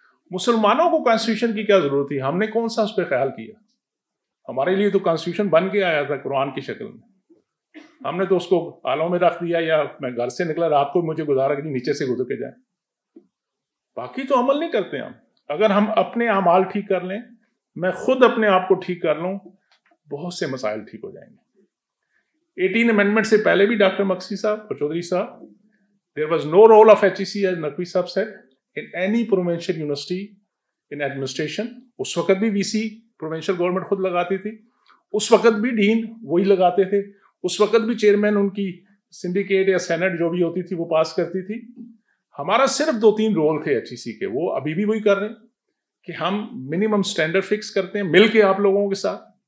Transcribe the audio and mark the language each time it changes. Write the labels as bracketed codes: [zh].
[ur] مسلمانوں کو کانسٹیٹیوشن کی کیا ضرورت تھی؟ ہم نے کون سا اس پہ خیال کیا؟ ہمارے لیے تو کانسٹیٹیوشن بن کے آیا تھا قرآن کی شکل میں، ہم نے تو اس کو آلوں میں رکھ دیا، یا میں گھر سے نکلا رات کو مجھے گزارا کہ نیچے سے گزر کے جائیں. باقی تو عمل نہیں کرتے ہم. اگر ہم اپنے اعمال ٹھیک کر لیں، میں خود اپنے آپ کو ٹھیک کر لوں، بہت سے مسائل ٹھیک ہو جائیں گے. 18 امینڈمنٹ سے پہلے بھی ڈاکٹر مکسی صاحب اور چودھری صاحب، [en] there was no role of HEC as Naqvi sahib said in any provincial university in administration. [ur] اس وقت بھی وی سی پروونشل گورنمنٹ خود لگاتی تھی، اس وقت بھی ڈین وہی لگاتے تھے، اس وقت بھی چیئرمین ان کی سنڈیکیٹ یا سینٹ جو بھی ہوتی تھی وہ پاس کرتی تھی. ہمارا صرف 2-3 رول تھے HEC کے، وہ ابھی بھی وہی کر رہے ہیں کہ ہم منیمم سٹینڈرڈ فکس کرتے ہیں مل کے آپ لوگوں کے ساتھ.